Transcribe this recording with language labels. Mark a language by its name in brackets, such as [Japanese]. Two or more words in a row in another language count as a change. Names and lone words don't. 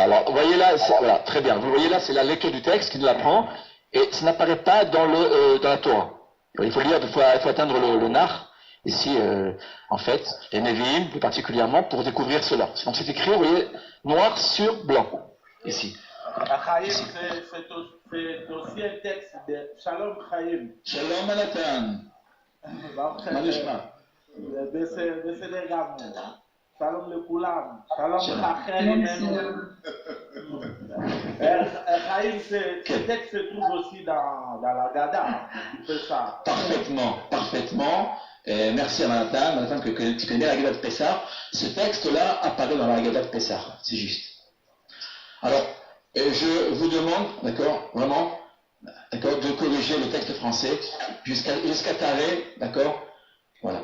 [French] Alors, vous voyez là, voilà, très bien. Vous voyez là, c'est la lecture du texte qui nous l'apprend, et ça n'apparaît pas dans la Torah. Il faut lire, il faut atteindre le Nar, ici, en fait, les Nevi'im, plus particulièrement, pour découvrir cela. Donc c'est écrit, vous voyez, noir sur blanc, ici. Chaim, c'est aussi un texte de Shalom Chaim. [Hebrew] שלום Manatan. מה נשמע. בסדר גמור. שלום לכולם. שלום חיים. חיים, [French] ce texte se trouve aussi dans la Gada. C'est ça. Parfaitement. Merci à Manatan que tu connais la Gada de Pessah. Ce texte-là apparaît dans la Gada de Pessah. C'est juste. Alors, je vous demande, d'accord, vraiment, d'accord, de corriger le texte français jusqu'à Taré, d'accord, voilà.